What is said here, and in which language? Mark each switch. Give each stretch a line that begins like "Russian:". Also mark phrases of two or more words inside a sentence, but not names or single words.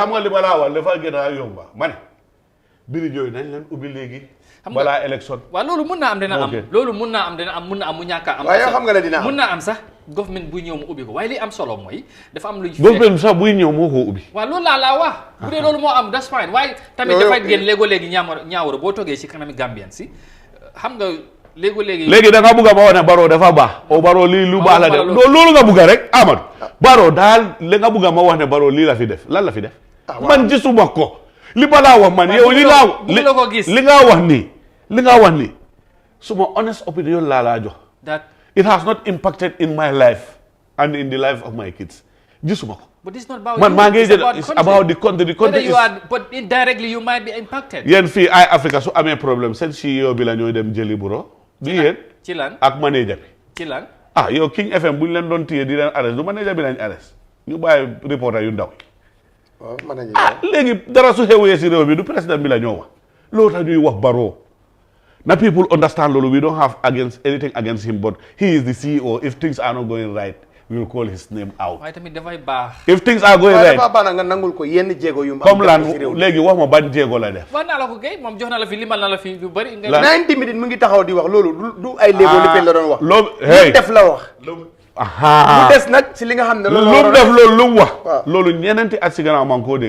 Wolof: xam nga li ma la wax dafa gën a yomba ma ne bridge yooyu nañ leen ubbi léegi. balaa élection. waaw loolu mun naa am dina am
English: Ok.
Wolof: loolu mun naa am dina am mun na am mu ñàkk a am. waaye yow xam nga ne dina am mun naa am sax government buy ñëw mu ubbi ko waaye li am solo mooy dafa am lu government sax buy ñëw moo ko ubbi. waaw loolu laa wax bu dee loolu moo am
English: that's fine
Wolof: waaye tamit Yow- dafay génn léegoo-léegi ñaawara boo toogee ci kanami Gambien si xam nga léegoo-léegi léegi da nga bugg a ma wax ne Barrow dafa baax o Barrow lii lu baax la def loolu- loolu nga bugg a rek Amadou Barrow daal li nga bugg a ma wax ne Barrow lii la fi def lan la fi def man gisuma ko li ma laa wax man yow li nga bëgguloo ko gis. li nga wax nii suma
English: honest opinion
Wolof: laa jox
English: that it has not impacted in my life and in the life of my kids
Wolof: gisuma ko
English: but it's not about
Wolof: man
English: you,
Wolof: maa ngi
English: it's
Wolof: jël
English: about it's country. about the country Whether you is are but indirectly you might be impacted
Wolof: yéen fii ay Africa su amee problème seen CEO bi la ñooy dem jëli bureau bi yéen ci lan ak manager bi ci lan yow King FM bu ñu leen doon téye di leen arrest du manager bi lañ arrest ñu bàyyi reporter yu ndaw waaw mën nañu léegi dara su xewee si réew bi du président bi la ñoo wax loolu tax ñuy wax Barrow na
English: people understand loolu we don't have anything against him but he is the CEO if things are not going right we will call his name out
Wolof: waaye tamit dafay baax
English: if things are going
Wolof: waaye
English: right
Wolof: dafa baax na nga nangul ko yenn jéego yu mu am comme lan def ci réew mi. léegi wax ma ban jéego la def wax naa la ko kay moom jox na la fi limal na la fi yu bëri nga Lan. 90 minutes mu ngi taxaw di wax loolu du ay léego lippee la doon wax loolu lu def la wax aha mu des nag si li nga xam ne lu loolu mu def loolu lu mu wax waaw. loolu ñeneenti at si gannaaw maa ngi koo dégg